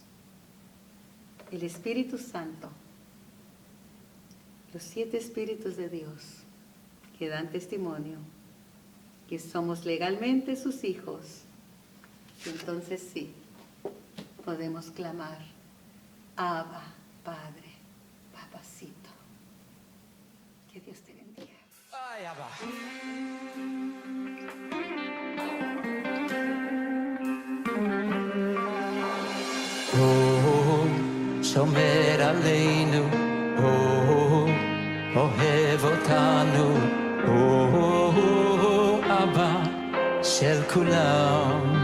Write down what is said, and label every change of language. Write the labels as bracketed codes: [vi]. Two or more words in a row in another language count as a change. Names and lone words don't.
[es] El Espíritu Santo, los 7 Espíritus de Dios que dan testimonio que somos legalmente sus hijos. Entonces sí, podemos clamar, Abba, Padre, Papacito. Que Dios te bendiga. Ay, Abba. [he] שומר עלינו, אוהב אותנו, אבא של כולם.